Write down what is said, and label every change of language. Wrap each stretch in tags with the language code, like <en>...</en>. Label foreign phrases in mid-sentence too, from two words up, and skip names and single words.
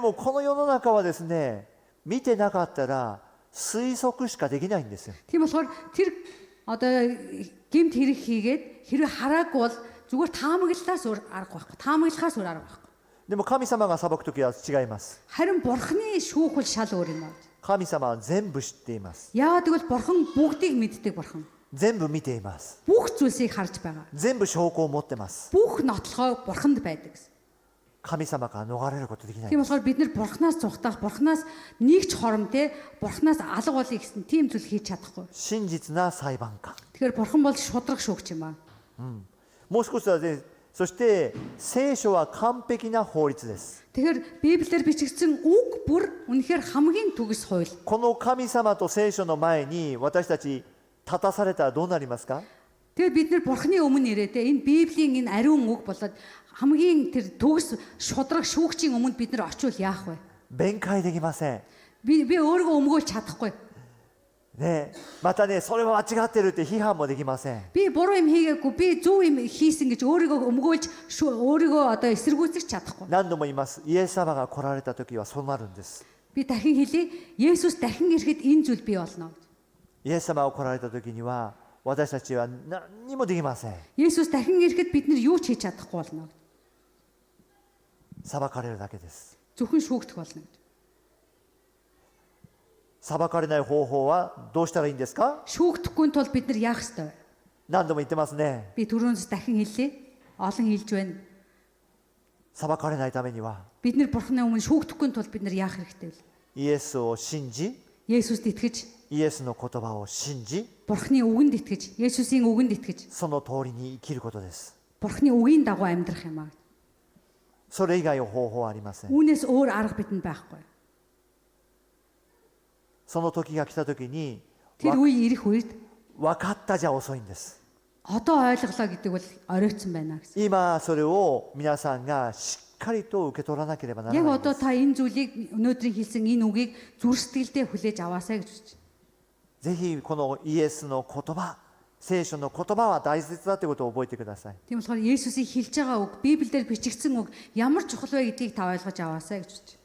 <ja>でもこの世の中はですね、見てなかったら推測しかできないんですよ。</ja> <mn>Тийм болохоор тэр одоо гэмт хэрэг хийгээд хэрэг хараагүй бол зүгээр таамаглалаас өөр арга байхгүй. Таамаглахаас өөр арга байхгүй.</mn> <ja>でも神様が裁く時は違います。</ja> <mn>Харин бурхны шүүх бол шал өөр юм аа.</mn> <ja>神様は全部知っています。</ja> <mn>Яагаад гэвэл бурхан бүгдийг мэддэг бурхан.</mn> <ja>全部見ています。</ja> <mn>Бүх зүйлсийг харж байгаа.</mn> <ja>全部証拠を持ってます。</ja> <mn>Бүх нотлохоо бурханд байдаг гэсэн.</mn> <ja>神様から逃れることできない。</ja> <mn>Тийм болохоор бид нэр бурхнаас зугатах, бурхнаас нэг ч хором те, бурхнаас алга болъё гэсэн тийм зүйл хийж чадахгүй.</mn> <ja>真実な裁判官。</ja> <mn>Тэгэхээр бурхан бол шудраг шүүгч юм аа.</mn> <ja>もう少しはね、そして聖書は完璧な法律です。</ja> <mn>Тэгэхээр Библиэр бичигдсэн үг бүр үнэхээр хамгийн төгс хууль.</mn> <ja>この神様と聖書の前に私たち立たされたらどうなりますか？</ja> <mn>Тэгэхээр бид нэр бурхны өмнө ирээд энэ Библийн энэ ариун үг болоод хамгийн тэр төгс шудраг шүүгчийн өмнө бид нар очивол яах вэ?</mn> <ja>弁解できません。</ja> <mn>Би өөрийгөө өмгөөлж чадахгүй.</mn> <ja>ね、またね、それは間違ってるって批判もできません。</ja> <mn>Би буруу юм хийгээгүй, би зөв юм хийсэн гэж өөрийгөө өмгөөлж өөрийгөө одоо эсэргүүцэж чадахгүй.</mn> <ja>何度も言います。イエス様が来られた時はそうなるんです。</ja> <mn>Би дахин хэлье. Есүс дахин ирэхэд энэ зүйл бий болно.</mn> <ja>イエス様が来られた時には私たちは何にもできません。</ja> <mn>Есүс дахин ирэхэд бид нар юу ч хийж чадахгүй болно.</mn> <ja>裁かれるだけです。</ja> <mn>Зөвхөн шүүгдэх болно.</mn> <ja>裁かれない方法はどうしたらいいんですか？</ja> <mn>Шүүгдэхгүй тул бид нар яах ёстой вэ?</mn> <ja>何度も言ってますね。</ja> <mn>Би түрүүнээс дахин хэллээ. Олон хэлж байна.</mn> <ja>裁かれないためには</ja> <mn>Бид нар бурхны өмнө шүүгдэхгүй тул бид нар яах хэрэгтэй вэ?</mn> <ja>イエスを信じ、</ja> <mn>Есүст итгэж,</mn> <ja>イエスの言葉を信じ、</ja> <mn>бурхны үгэнд итгэж, Есүсийн үгэнд итгэж,</mn> <ja>その通りに生きることです。</ja> <mn>бурхны үгийн дагуу амьдрах юм аа.</mn> <ja>それ以外の方法はありません。</ja> <mn>Үүнээс өөр арга бидэнд байхгүй.</mn> <ja>その時が来た時に</ja> <mn>Тэр үе ирэх үед</mn> <ja>分かったじゃ遅いんです。</ja> <mn>одоо ойлголоо гэдэг бол оройтсон байна гэсэн.</mn> <ja>今それを皆さんがしっかりと受け取らなければなら</ja> <mn>Яг</mn> <ja>ないんで</ja> <mn>одоо</mn> <ja>す。</ja> <mn>та энэ зүйлийг өнөөдрийн хэлсэн энэ үгийг зүрх сэтгэлдээ хүлээж аваасай гэж.</mn> <ja>ぜひこのイエスの言葉、聖書の言葉は大切だということを覚えてください。</ja> <mn>Тийм болохоор Есүсийг хэлж байгаа үг, Библиэлд бичигдсэн үг ямар чухал вэ гэдгийг та ойлгож аваасай гэж.</mn>